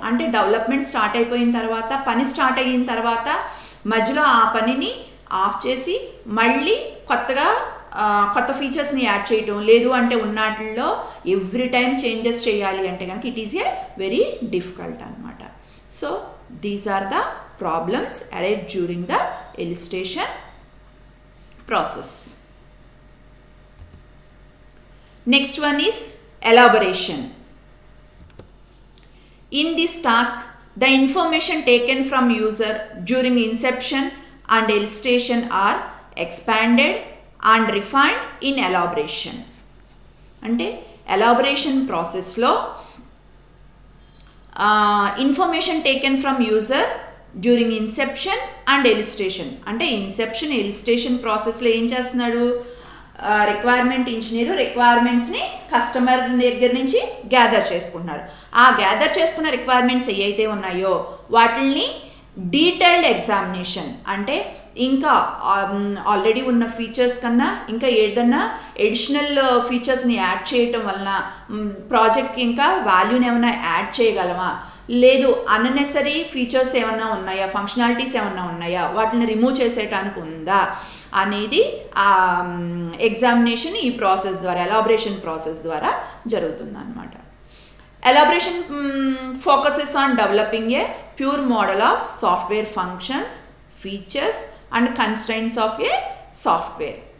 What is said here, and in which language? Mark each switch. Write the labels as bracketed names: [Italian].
[Telugu] అంటే development start అయిపోయిన తర్వాత, పని స్టార్ట్ అయిన తర్వాత మధ్యలో ఆ పనిని ఆఫ్ చేసి మళ్ళీ కొత్త ఫీచర్స్ని యాడ్ చేయటం, లేదు అంటే ఉన్నట్లో ఎవ్రీ టైం చేంజెస్ చేయాలి అంటే కనుక [English] it is a very difficult [Telugu] అనమాట. [English] So these are the problems arise during the illustration process. Next one is elaboration. In this task, the information taken from user during inception and illustration are expanded and refined in elaboration. అంటే elaboration process లో information taken from user during inception and illustration. [Telugu] అంటే Inception ఎలిస్ట్రేషన్ ప్రాసెస్లో ఏం చేస్తున్నాడు, requirement engineer రిక్వైర్మెంట్స్ని customer దగ్గర నుంచి gather చేసుకుంటున్నారు. ఆ గ్యాదర్ చేసుకున్న రిక్వైర్మెంట్స్ ఏవైతే ఉన్నాయో వాటిని డీటెయిల్డ్ ఎగ్జామినేషన్, అంటే ఇంకా ఆల్రెడీ ఉన్న ఫీచర్స్ కన్నా ఇంకా ఏదన్నా ఎడిషనల్ ఫీచర్స్ని యాడ్ చేయటం వలన ప్రాజెక్ట్కి ఇంకా వాల్యూని ఏమైనా యాడ్ చేయగలమా, లేదు అన్నెసరీ ఫీచర్స్ ఏమన్నా ఉన్నాయా, ఫంక్షనాలిటీస్ ఏమన్నా ఉన్నాయా, వాటిని రిమూవ్ చేసేయటానికి ఉందా అనేది ఎగ్జామినేషన్ ఈ ప్రాసెస్ ద్వారా ఎలాబరేషన్ ప్రాసెస్ ద్వారా జరుగుతుంది అన్నమాట. [English] Elaboration focuses on developing a pure model of software functions, features and constraints of a software.